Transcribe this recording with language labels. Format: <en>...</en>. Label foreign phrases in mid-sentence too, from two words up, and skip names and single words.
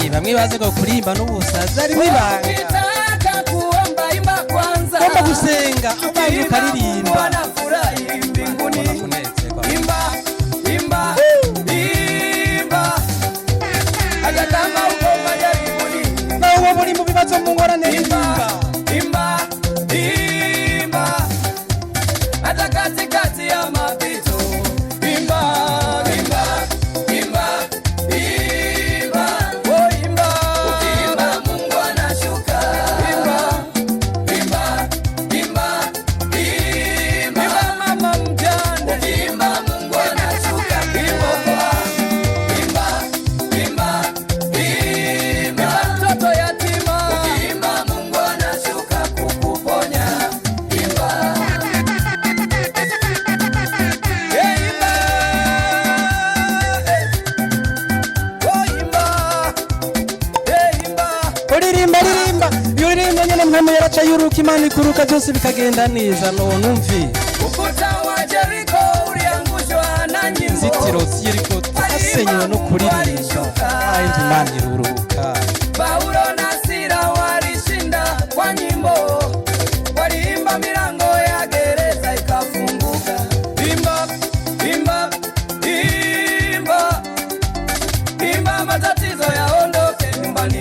<rw>mwibaze ngo kurimba n'ubusaza ari ibanga</rw> <sw>ukitaka kuomba imba kwanza</sw> <rw>ugomba gusenga ubanje ukaririmba</rw> <sw>wanafurahi mbinguni imba imba imba hata kama uko majaribuni</sw> <rw>nawe uba muri mu bibazo mu ngorane</rw> <sw>imba imba imba imba hata katikati ya mapito imba imba imba imba oh imba ukiimba Mungu anashuka imba imba imba imba mama mjane ukiimba Mungu anashuka imba imba imba imba mtoto yatima ukiimba Mungu anashuka kukuponya imba</sw> <rw>uririmba ririmba iyo uririmba nyine mpamvu yaraca yuruka imana ikuruka byose bikagenda neza none umvi</rw> <sw>ukuta wa Jeriko uliangushwa na nyimbo</sw> <rw>inzitiro z'Yeriko zasenyewe no kuririmba kandi imana iruruka</rw> <sw>Paulo na Sila walishinda kwa nyimbo waliimba milango ya gereza ikafunguka imba imba imba imba matatizo yaondoke nyumbani</sw>